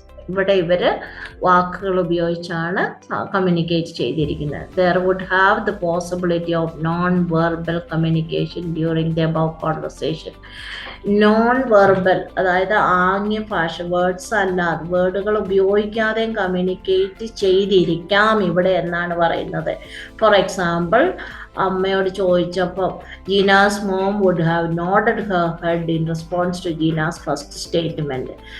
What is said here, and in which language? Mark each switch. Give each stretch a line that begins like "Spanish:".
Malayalam: ഇവിടെ ഇവര് വാക്കുകൾ ഉപയോഗിച്ചാണ് കമ്മ്യൂണിക്കേറ്റ് ചെയ്തിരിക്കുന്നത്.
English: There would have the possibility of non-verbal communication during the above conversation.
Malayalam: Non verbal, അതായത് ആംഗ്യ ഭാഷ, വേർഡ്സ് അല്ലാതെ, വേർഡുകൾ ഉപയോഗിക്കാതെയും കമ്മ്യൂണിക്കേറ്റ് ചെയ്തിരിക്കാം ഇവിടെ എന്നാണ് പറയുന്നത്.
English: for example,
Malayalam: അമ്മയോട് ചോദിച്ചപ്പോൾ
English: Jeena's mom would have nodded her head in response to Jeena's first statement.